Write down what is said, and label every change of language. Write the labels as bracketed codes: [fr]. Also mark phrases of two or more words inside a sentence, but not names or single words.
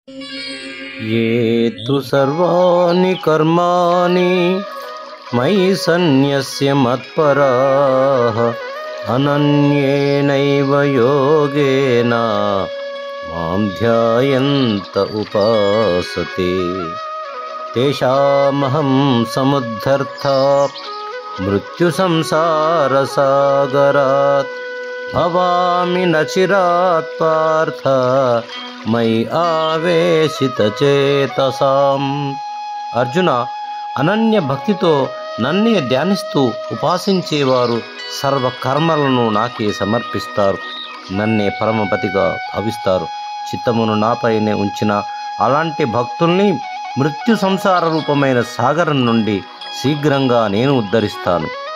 [sa] ये तु सर्वाणि कर्माणि मयि सन्न्यस्य मत्पराः अनन्येनैव योगेन मां ध्यायन्त उपासते तेषामहं समुद्धर्ता मृत्युसंसारसागरात् भवामि न चिरात् पार्थ मयि ఆవేశితచేతసాం. [te] అర్జున, అనన్య భక్తితో నన్నే ధ్యానిస్తూ ఉపాసించేవారు సర్వ కర్మలను నాకే సమర్పిస్తారు, నన్నే పరమపతిగా భావిస్తారు. చిత్తమును నాపైనే ఉంచిన అలాంటి భక్తుల్ని మృత్యు సంసార రూపమైన సాగరం నుండి శీఘ్రంగా నేను ఉద్ధరిస్తాను.